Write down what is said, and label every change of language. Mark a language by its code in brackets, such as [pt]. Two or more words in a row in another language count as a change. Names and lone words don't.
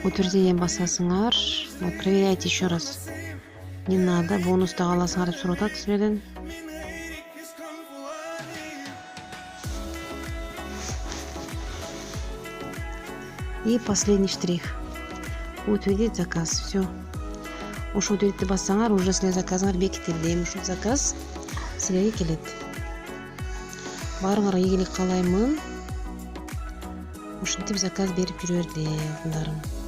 [ky] Утверждение басасыңар. [ru] Вот проверяйте еще раз. Не надо, [ky] бонуста каласыңар деп сурап атат силерден. [ru] И последний штрих. Утвердить заказ. Все. [ky] Ушул утвердитти бассаңар, уже силер заказыңар бекитилди. Эми ушул заказ силерге келет. Баарыңарга ийгилик каалаймын. Ушинтип заказ берип жүрө берди, алтындарым.